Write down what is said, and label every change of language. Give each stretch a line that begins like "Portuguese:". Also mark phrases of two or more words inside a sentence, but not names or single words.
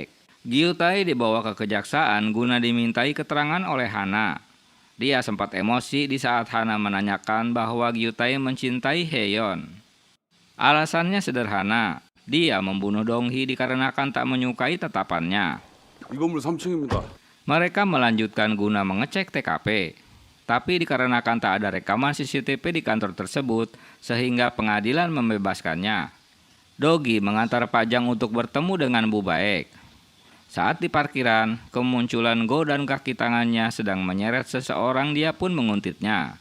Indonesian: Gyutae dibawa ke kejaksaan guna dimintai keterangan oleh Hana. Dia sempat emosi di saat Hana menanyakan bahwa Gyutae mencintai Hae-yeon. Alasannya sederhana, dia membunuh Dong-hee dikarenakan tak menyukai tatapannya.
Korean: 이 건물 3층입니다.
Indonesian: Mereka melanjutkan guna mengecek TKP. Tapi dikarenakan tak ada rekaman CCTV di kantor tersebut, sehingga pengadilan membebaskannya. Dogi mengantar Pak Jang untuk bertemu dengan Bu Baek. Saat di parkiran, kemunculan Go dan kaki tangannya sedang menyeret seseorang, dia pun menguntitnya.